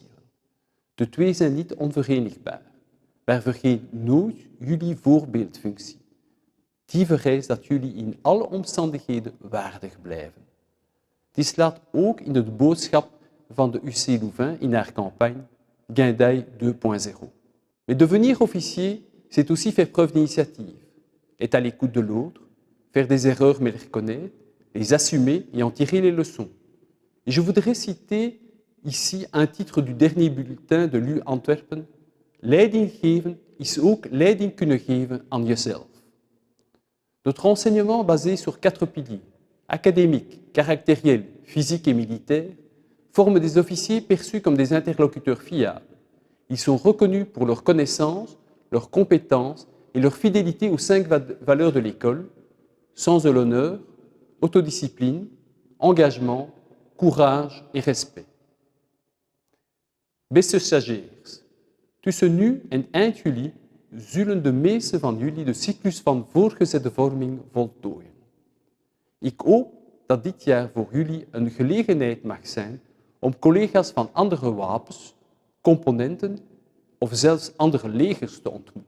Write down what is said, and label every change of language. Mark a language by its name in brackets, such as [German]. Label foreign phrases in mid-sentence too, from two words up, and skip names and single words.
[Dutch] De twee zijn niet onverenigbaar, maar vergeet nooit jullie voorbeeldfunctie. Die vereist dat jullie in alle omstandigheden waardig blijven. Die slaat ook in de boodschap van de UC Louvain in haar campagne Guindaille 2.0. [French] Mais devenir officier, c'est aussi faire preuve d'initiative, être à l'écoute de l'autre, faire des erreurs mais les reconnaître, les assumer et en tirer les leçons. Et je voudrais citer ici un titre du dernier bulletin de l'U Antwerpen. [Dutch] Leiding geven is ook leiding kunnen geven aan jezelf. [French] Notre enseignement basé sur 4 piliers, académique, caractériel, physique et militaire, forme des officiers perçus comme des interlocuteurs fiables. Ils sont reconnus pour leurs connaissances, leurs compétences et leur fidélité aux 5 valeurs de l'école, sens de l'honneur, autodiscipline, engagement, courage et respect. [Dutch] Beste stagiairs, tussen nu en eind juli zullen de meeste van jullie de cyclus van voorgezette vorming voltooien. Ik hoop dat dit jaar voor jullie een gelegenheid mag zijn om collega's van andere wapens, componenten of zelfs andere legers te ontmoeten.